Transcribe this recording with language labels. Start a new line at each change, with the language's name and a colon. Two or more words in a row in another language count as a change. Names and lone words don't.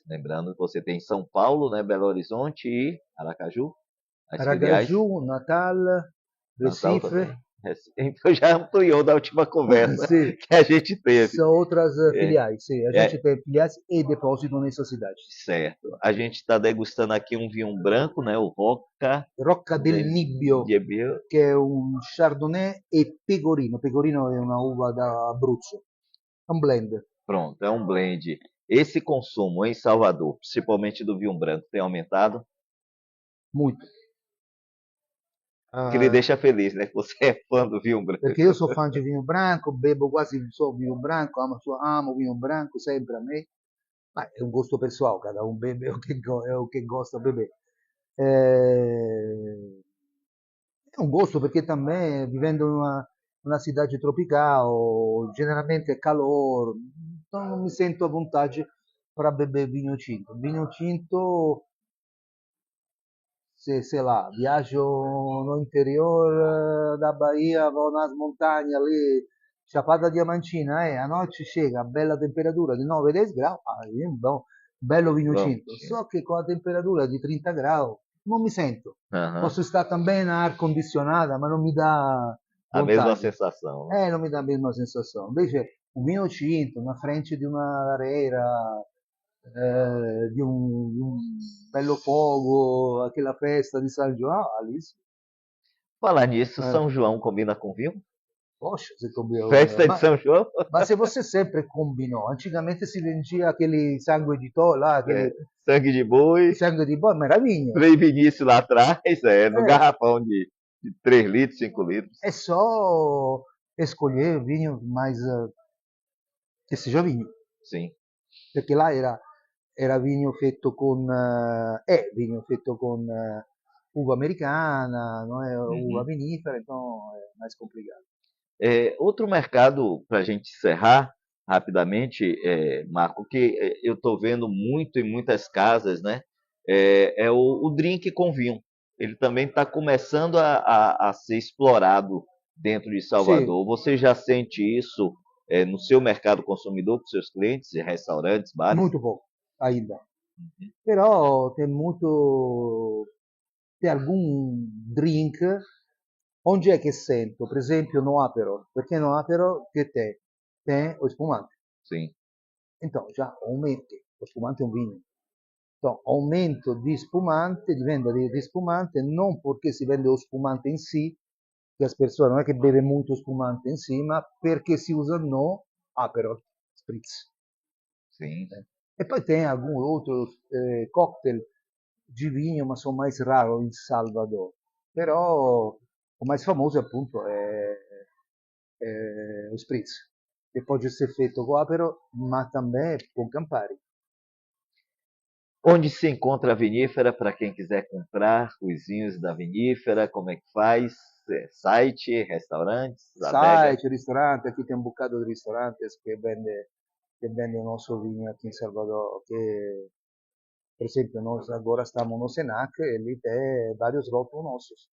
Portuguese: Lembrando que você tem São Paulo, né, Belo Horizonte e Aracaju, as filiais. Aracaju, Natal, Natal Recife, também. Então já ampliou da última conversa sim, que a gente teve. são outras É, filiais. Sim, a gente é tem filiais e depósito nessas cidades. certo. A gente está degustando aqui um vinho branco, né? O Rocca Rocca del del Nibbio, Nibbio.
Italian: che è un Chardonnay e Pecorino. Pecorino è una uva da Abruzzo. È un blend.
Portuguese: Pronto, é um blend. esse consumo em Salvador, principalmente do vinho branco, tem aumentado? Muito. Que lhe Ah, deixa feliz, né? Que você é fã do vinho branco.
Italian: perché io sono fan di vino branco, bebo quasi solo vino branco, amo vino branco sempre a me, ma è un gusto pessoal,
Portuguese: cada um bebe o que gosta de beber. É, é um gosto perché também, vivendo
Italian: in una
Portuguese: cidade tropical, generalmente è calor, então
Italian: non mi sento
Portuguese: à vontade para beber vinho tinto. Vinho tinto, se, sei lá, viaggio no interior da Bahia, vou nas montanhas ali, Chapada Diamantina, a noite chega a
Italian: bella temperatura di 9-10 gradi,
Portuguese: aí é um bello vinho Vamos. tinto.
Italian: Só che con a temperatura di 30 gradi non mi sento. Aham.
Portuguese: Posso stare também na ar condicionada,
Italian: ma non mi dà
Portuguese: A mesma vontade. sensação, né?
Italian: Non mi dà la mesma sensazione. Invece un vino tinto, na frente di una lareira, di un bello fogo, aquela festa di San João, ali,
Portuguese: Falar nisso, eh, São João combina com vinho? poxa, você combinou. Festa de São João? Ma se você sempre combinou, antigamente si vendia aquele sangue di toro lá, É, aquele sangue de boi, sangue di boi, maravilha. três Vinícius lá atrás, no É, garrafão de 3 litros, 5 litros. é só escolher vinho mais che seja vinho, Sim.
Italian: perché là era vigno fatto con, è vigno fatto con uva americana,
Portuguese: não é uva Uhum. vinífera, então é mais complicado. Outro mercado, para a gente encerrar rapidamente, Marco, que eu estou vendo muito em muitas casas, né? É o drink com vinho. Ele também está começando a ser explorado dentro de
Italian: Sì,
Portuguese: Salvador. Você já sente isso no seu mercado consumidor, com seus clientes, restaurantes, bares?
Italian: molto poco ainda. Però c'è alcun drink, onde è che sento, per esempio no Aperol, perché no Aperol che te? Te o spumante.
Portuguese: Sim, Então, já aumento, o spumante é um vinho.
Italian: Então, aumento di spumante, di vendita di spumante, non perché si vende lo spumante in sé, che
Portuguese: as pessoas
Italian: non è che beve molto spumante in sé, ma perché si usa no Aperol Spritz.
Portuguese: sim. E poi tem algum outro cocktail de vinho,
Italian: ma sono mais raro in Salvador. Però
Portuguese: o mais famoso
Italian: appunto è o Spritz, che pode essere fatto com Aperol, ma também com Campari.
Portuguese: Onde se encontra a vinífera para quem quiser comprar os vinhos da vinífera? Como é que faz? Site, restaurantes, adega? Site, ristorante, aqui tem um bocado de restaurantes que vende o nosso vinho aqui em Salvador, que, por exemplo, nós agora estamos no Senac e ali tem vários rótulos nossos.